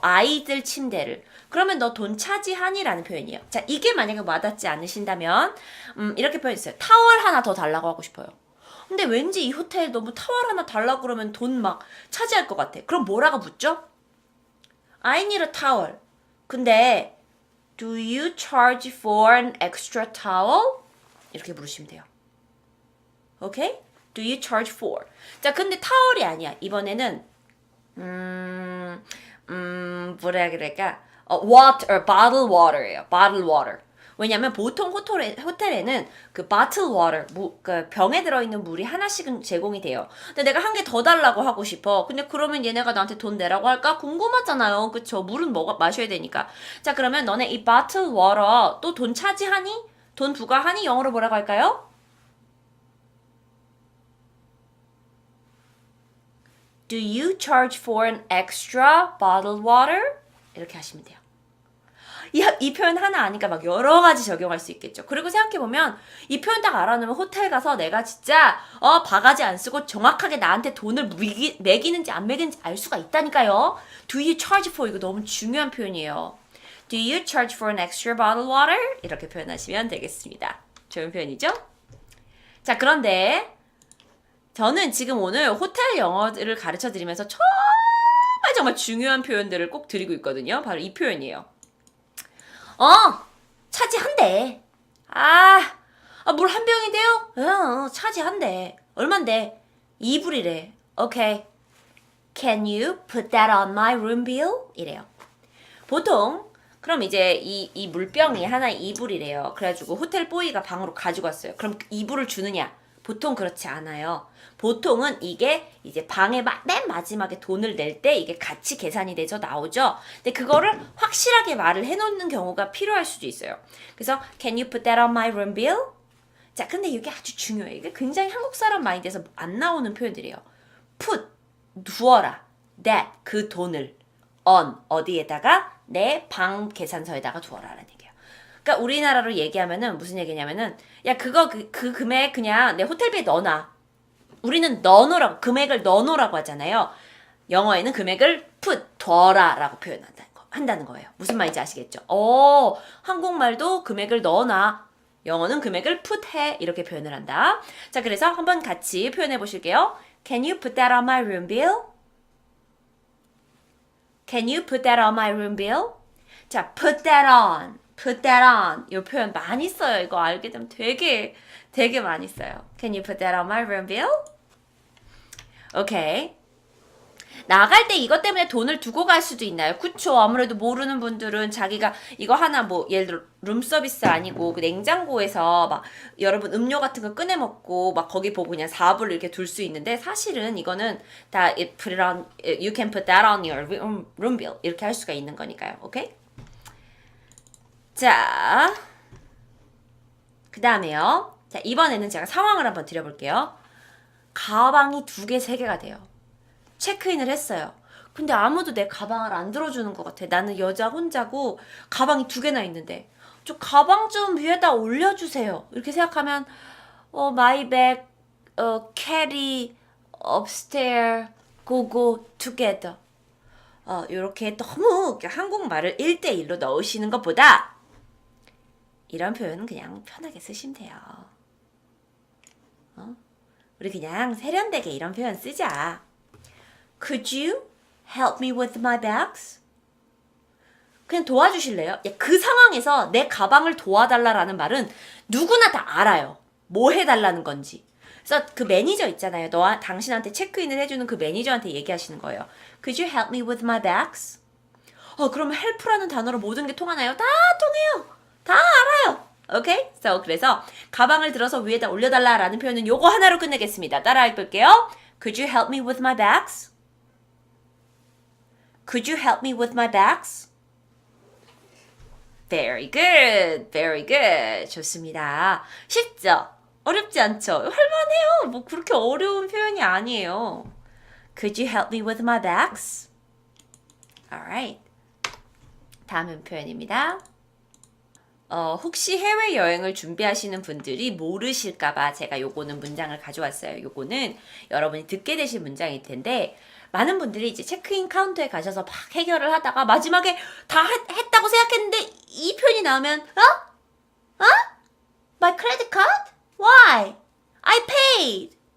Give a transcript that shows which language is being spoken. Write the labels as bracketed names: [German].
[Korean] 아이들 침대를. 그러면 너 돈 차지하니? 라는 표현이에요. 자, 이게 만약에 와닿지 않으신다면 이렇게 표현했어요. 타월 하나 더 달라고 하고 싶어요. 근데 왠지 이 호텔 너무 타월 하나 달라고 그러면 돈 막 차지할 것 같아. 그럼 뭐라고 묻죠? [English] I need a towel. [Korean] 근데 [English] Do you charge for an extra towel? [Korean] 이렇게 물으시면 돼요. 오케이? [English] Do you charge for? [Korean] 자, 근데 타월이 아니야. 이번에는 뭐라 그럴까? [English] water, bottled water예요. bottled water. [Korean] 왜냐면 보통 호텔에는 그 bottled water, 그 병에 들어있는 물이 하나씩은 제공이 돼요. 근데 내가 한 개 더 달라고 하고 싶어. 근데 그러면 얘네가 나한테 돈 내라고 할까? 궁금하잖아요. 그쵸? 물은 마셔야 되니까. 자, 그러면 너네 이 bottled water 또 돈 차지하니? 돈 부과하니? 영어로 뭐라고 할까요? [English] Do you charge for an extra bottled water? [Korean] 이렇게 하시면 돼요. 이 표현 하나 아니까 막 여러 가지 적용할 수 있겠죠. 그리고 생각해보면 이 표현 딱 알아놓으면 호텔 가서 내가 진짜 바가지 안 쓰고 정확하게 나한테 돈을 매기는지 안 매기는지 알 수가 있다니까요. [English] Do you charge for? [Korean] 이거 너무 중요한 표현이에요. [English] Do you charge for an extra bottled water? [Korean] 이렇게 표현하시면 되겠습니다. 좋은 표현이죠? 자, 그런데 저는 지금 오늘 호텔 영어를 가르쳐 드리면서 정말 중요한 표현들을 꼭 드리고 있거든요. 바로 이 표현이에요. 차지한대. 물 한 병인데요? 차지한대. 얼만데? 2불이래. 오케이. [English] Can you put that on my room bill? [Korean] 이래요. 보통 그럼 이제 이 물병이 하나에 2불이래요. 그래가지고 호텔 보이가 방으로 가지고 왔어요. 그럼 2불을 주느냐? 보통 그렇지 않아요. 보통은 이게 이제 방에 맨 마지막에 돈을 낼 때 이게 같이 계산이 돼서 나오죠. 근데 그거를 확실하게 말을 해놓는 경우가 필요할 수도 있어요. 그래서 [English] Can you put that on my room bill? [Korean] 자, 근데 이게 아주 중요해요. 이게 굉장히 한국 사람 마인드에서 안 나오는 표현들이에요. put, 두어라. that, 그 돈을 on, 어디에다가 내 방 계산서에다가 두어라라는 얘기예요. 그러니까 우리나라로 얘기하면은 무슨 얘기냐면은 야, 그거 그 금액 그냥 내 호텔비에 넣어놔. 우리는 넣어놓으라고, 금액을 넣어놓으라고 하잖아요. 영어에는 금액을 put, 둬라라고 한다는 거예요. 무슨 말인지 아시겠죠? 한국말도 금액을 넣어놔. 영어는 금액을 put 해. 이렇게 표현을 한다. 자, 그래서 한번 같이 표현해 보실게요. [English] Can you put that on my room bill? Can you put that on my room bill? 자, put that on. put that on. [Korean] 이 표현 많이 써요. 이거 알게 되면 되게 많이 써요. [English] Can you put that on my room bill? [Korean] 오케이. 나갈 때 이것 때문에 돈을 두고 갈 수도 있나요? 그쵸. 아무래도 모르는 분들은 자기가 이거 하나 뭐 예를 들어 룸서비스 아니고 그 냉장고에서 막 여러분 음료 같은 거 꺼내 먹고 막 거기 보고 그냥 4불 이렇게 둘 수 있는데 사실은 이거는 다 [English] put it on, you can put that on your room bill [Korean] 이렇게 할 수가 있는 거니까요. 오케이? 자, 그 다음에요. 자, 이번에는 제가 상황을 한번 드려볼게요. 가방이 2개, 3개가 돼요. 체크인을 했어요. 근데 아무도 내 가방을 안 들어주는 것 같아. 나는 여자 혼자고 가방이 2개나 있는데 저 가방 좀 위에다 올려주세요. 이렇게 생각하면 [English] my bag, carry, upstairs, go together. [Korean] 요렇게 너무 한국말을 1대1로 넣으시는 것보다 이런 표현은 그냥 편하게 쓰시면 돼요. 우리 그냥 세련되게 이런 표현 쓰자. [English] Could you help me with my bags? [Korean] 그냥 도와주실래요? 야, 그 상황에서 내 가방을 도와달라라는 말은 누구나 다 알아요. 뭐 해달라는 건지. 그래서 그 매니저 있잖아요. 당신한테 체크인을 해주는 그 매니저한테 얘기하시는 거예요. [English] Could you help me with my bags? [Korean] 그러면 help라는 단어로 모든 게 통하나요? 다 통해요. 다 알아요. 오케이? 그래서 가방을 들어서 위에다 올려달라라는 표현은 요거 하나로 끝내겠습니다. 따라해 볼게요. [English] Could you help me with my bags? Could you help me with my bags? Very good. Very good. [Korean] 좋습니다. 쉽죠? 어렵지 않죠? 할만해요. 뭐 그렇게 어려운 표현이 아니에요. [English] Could you help me with my bags? [Korean] Alright. 다음 표현입니다. 혹시 해외여행을 준비하시는 분들이 모르실까봐 제가 요거는 문장을 가져왔어요. 요거는 여러분이 듣게 되실 문장일 텐데 많은 분들이 이제 체크인 카운터에 가셔서 막 해결을 하다가 마지막에 다 했다고 생각했는데 이 표현이 나오면 [English] My credit card? Why? I paid.